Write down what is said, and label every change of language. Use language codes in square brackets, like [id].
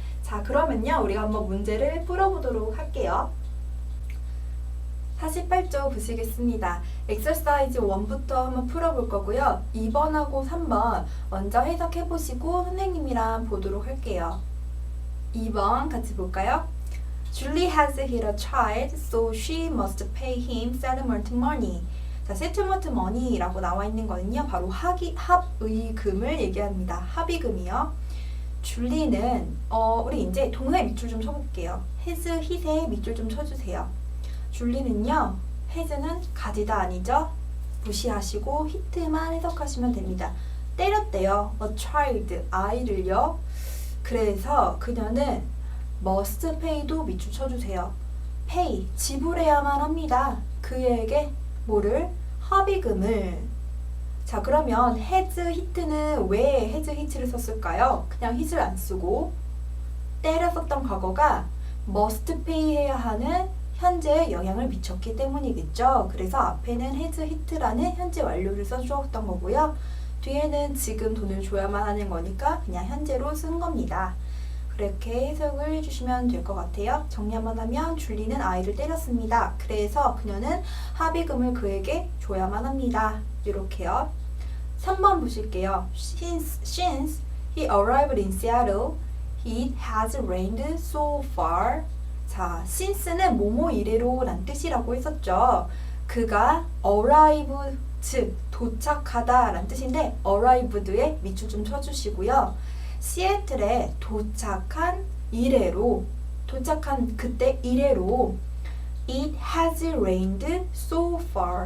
[ko] 자, 그러면요 우리가 한번 문제를 풀어보도록 할게요. 48쪽 보시겠습니다. 엑서사이즈 1부터 한번 풀어볼 거고요. 2번하고 3번 먼저 해석해보시고 선생님이랑 보도록 할게요. 2번 같이 볼까요? [en] Julie has hit a child, so she must pay him settlement money. [ko] 자, settlement money라고 나와 있는 거는요, 바로 합의금을 얘기합니다. 합의금이요. 줄리는 우리 이제 동사의 밑줄 좀 쳐볼게요. has, hit에 밑줄 좀 쳐주세요. 줄리는요, has는 가지다 아니죠? 무시하시고 hit만 해석하시면 됩니다. 때렸대요. a child, 아이를요. 그래서 그녀는 must pay도 밑줄 쳐주세요. pay, 지불해야만 합니다. 그에게 뭐를? 합의금을. 자, 그러면 has, hit는 왜 has, hit를 썼을까요? 그냥 hit을 안 쓰고 때렸었던 과거가 must pay 해야 하는 현재에 영향을 미쳤기 때문이겠죠. 그래서 앞에는 has, hit라는 현재 완료를 써주었던 거고요. 뒤에는 지금 돈을 줘야만 하는 거니까 그냥 현재로 쓴 겁니다. 그렇게 해석을 해주시면 될 것 같아요. 정리 한번 하면 줄리는 아이를 때렸습니다. 그래서 그녀는 합의금을 그에게 줘야만 합니다. 이렇게요. 3번 보실게요. [en] Since he arrived in Seattle, it has rained so far. [ko] 자, since는 뭐뭐 이래로 란 뜻이라고 했었죠. 그가 arrive, 즉 도착하다 란 뜻인데 arrived에 밑줄 좀 쳐주시고요. 시애틀에 도착한 이래로, 도착한 그때 이래로 [en] It has rained so far.